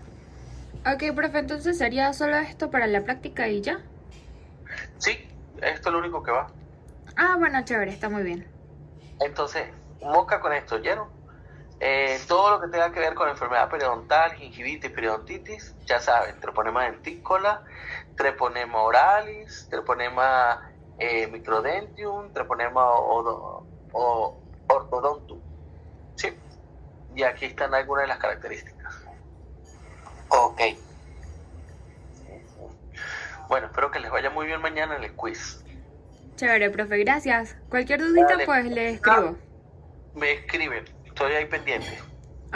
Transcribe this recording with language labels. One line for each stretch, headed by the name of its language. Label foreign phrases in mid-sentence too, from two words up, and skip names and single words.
Spanish: Ok, profe, entonces sería solo esto para la práctica y ya. Sí, esto es lo único que va. Ah, bueno, chévere, está muy bien. Entonces, mosca con esto, ¿oyeron? Todo lo que tenga que ver con enfermedad periodontal, gingivitis, periodontitis, ya saben, treponema dentícola, treponema oralis, treponema microdentium, treponema ortodontum. Sí, y aquí están algunas de las características. Ok. Bueno, espero que les vaya muy bien mañana en el quiz. Chévere, profe, gracias. Cualquier dudita, Dale. pues le escribo. Me escriben, estoy ahí pendiente.